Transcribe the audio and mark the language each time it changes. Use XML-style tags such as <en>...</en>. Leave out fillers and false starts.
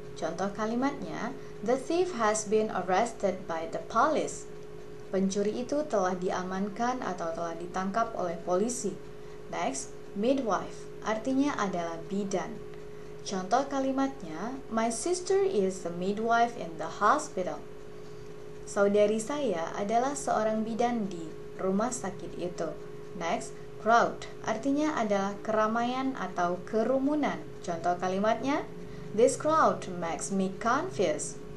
<id>Contoh kalimatnya,</id> <en>the thief has been arrested by the police.</en> <id>Pencuri itu telah diamankan atau telah ditangkap oleh polisi. Next, midwife artinya adalah bidan. Contoh kalimatnya,</id> <en>my sister is a midwife in the hospital.</en> <id>Saudari saya adalah seorang bidan di rumah sakit itu. Next, crowd artinya adalah keramaian atau kerumunan. Contoh kalimatnya,</id> <en>this crowd makes me confused.</en>